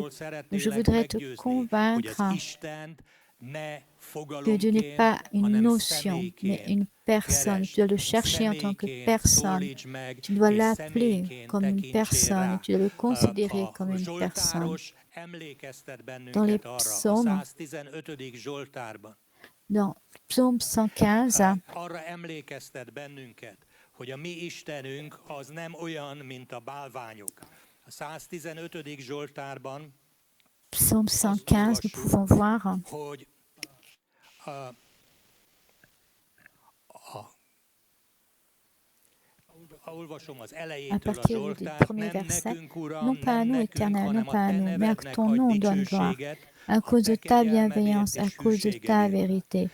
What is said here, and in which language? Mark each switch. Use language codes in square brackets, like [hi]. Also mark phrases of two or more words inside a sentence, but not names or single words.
[fr] Je voudrais te convaincre que Dieu n'est pas une notion, mais une personne. Tu dois le chercher en tant que personne. Tu dois l'appeler comme une personne. Tu dois le considérer comme une personne. Dans les psaumes, dans Psaume 115, [hu] arra emlékeztet bennünket, hogy a mi Istenünk az nem olyan, mint a bálványok. A 115. Zsoltárban [fr] Psaume 115, nous pouvons voir [hu] hogy [fr] à partir du premier verset, non pas à nous, Éternel, non pas à nous, mais à ton nom donne gloire, à cause de ta bienveillance, à cause de ta vérité.